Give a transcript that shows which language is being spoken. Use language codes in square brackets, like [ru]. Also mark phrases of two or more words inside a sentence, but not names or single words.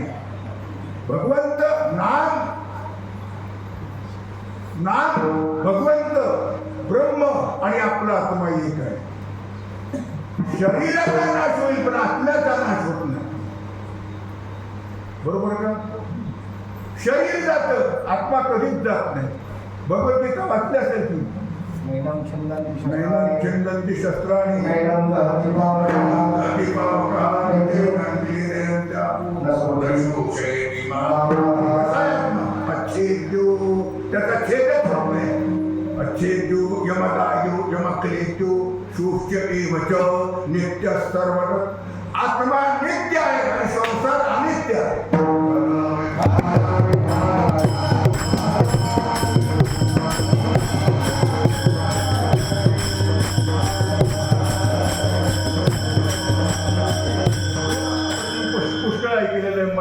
[mr] भगवंत नाम, नाम भगवंत, ब्रह्म आणि आपला आत्मा एक आहे. शरीराचा नाश होईल, पण आत्म्याचा नाश होत नाही. बरोबर का? शरीर जात, आत्मा कधीच जात नाही. भगवद्गीता वाचली असेल तुम्ही. [sa] नैनम छंदांनी नैनं छंदन्ति शस्त्राणि नैनम [mr] त्याचा छेदच होत नाही. [sa] अच्छेद्यो यमदायो यमक्लेद्यो शोष्य एवच नित्य सर्वगत. [mr] आत्मा नित्य आहे आणि संसार अनित्य आहे. पुष्कळ ऐकलेलं आहे.